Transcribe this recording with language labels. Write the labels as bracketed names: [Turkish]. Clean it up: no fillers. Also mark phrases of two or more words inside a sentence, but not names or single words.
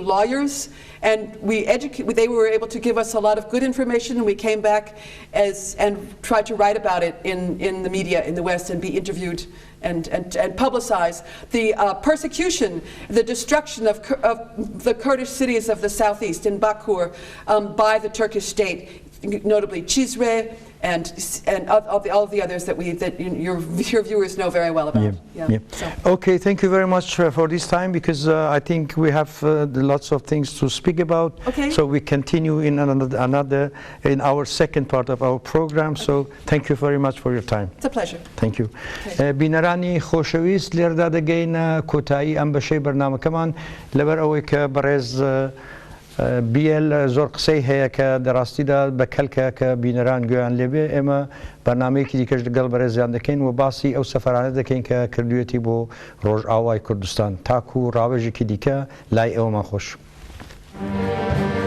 [English] lawyers, and they were able to give us a lot of good information, and we came back and tried to write about it in the media in the West and be interviewed and publicize the persecution, the destruction of the Kurdish cities of the southeast in Bakur by the Turkish state, notably Cizre and all the others that your viewers know very well about. So. Okay, thank you very much for this time, because I think we have lots of things to speak about. Okay. So we continue in in our second part of our program. So thank you very much for your time. It's a pleasure. Thank you. [Central Kurdish] بینرانی خوشویست لردا دگین کوتاهی ام بشه برنامه کمان لبر اوی که برز بیل زور قصی هیا که دراستی دا بکلکه که بینران گویان لبه اما برنامه که دیکش دگل برز زیان دکین و باسی او سفرانه دکین که کردویتی بو روژ آوای کردستان تاکو راوجی که دیکه لای او ما خوش